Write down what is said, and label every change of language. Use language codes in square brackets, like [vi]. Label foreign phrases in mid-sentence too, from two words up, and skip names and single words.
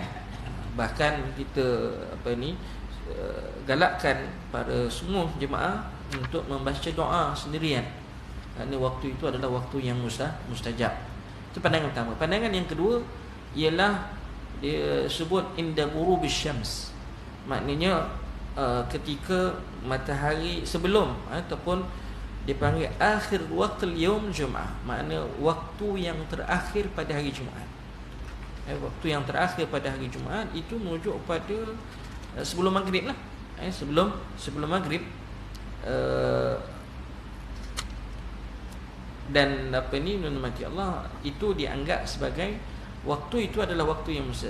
[ms] Bahkan kita galakkan para semua jemaah untuk membaca doa sendirian, kerana waktu itu adalah waktu yang mustajab. Itu pandangan pertama. Pandangan yang kedua ialah dia sebut [ar] عند غروب الشمس, [ms] maknanya ketika matahari sebelum ataupun dipanggil [ar] آخر وقت اليوم الجمعة, [ms] makna waktu yang terakhir pada hari Jumaat. Waktu yang terakhir pada hari Jumaat itu merujuk pada sebelum maghrib lah. Sebelum maghrib, dan mati Allah itu dianggap sebagai waktu itu adalah waktu yang besar.